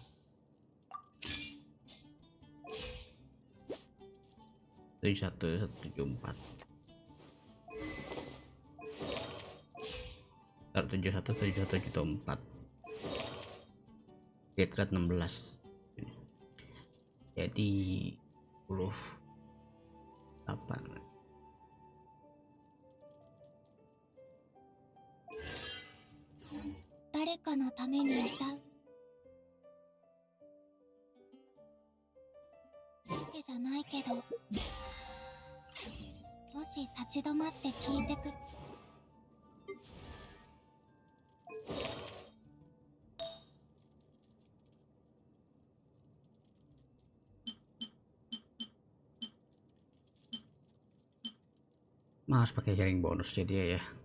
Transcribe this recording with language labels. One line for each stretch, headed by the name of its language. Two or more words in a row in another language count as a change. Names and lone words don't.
Indonesian: Tujuh satu tujuh empat, tujuh satu tujuh empat,
English: hit rate
Indonesian: 16, jadi 8.
Japanese: 誰かのために歌うわけじゃないけど、もし立ち止まって聞いてくる。
Indonesian: Harus pakai jaring bonus jadi ya.